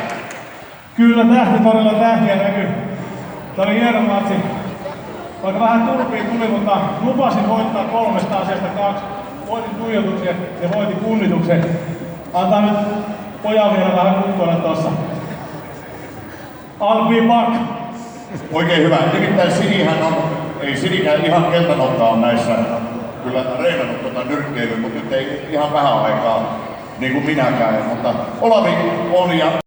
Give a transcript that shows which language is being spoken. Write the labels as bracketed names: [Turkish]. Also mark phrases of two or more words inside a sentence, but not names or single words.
[Finnish] Kyllä todella tähtiä näkyy. Tämä oli hieno matsi. Vaikka vähän turpiin tuli, mutta lupasin voittaa 3 asiasta 2. Voitin tuijotuksen ja voitin kunnituksen. Antaa nyt pojan vielä vähän kuntoilla tossa. [English] I'll be back. [Finnish] Oikein hyvä. Nimittäin Sinihän on, ei Sinikään ihan keltanokka on näissä kyllä reenannut nyrkkeilyä, mutta nyt ei ihan vähän aikaa niin kuin minäkään. Mutta Olavi on ja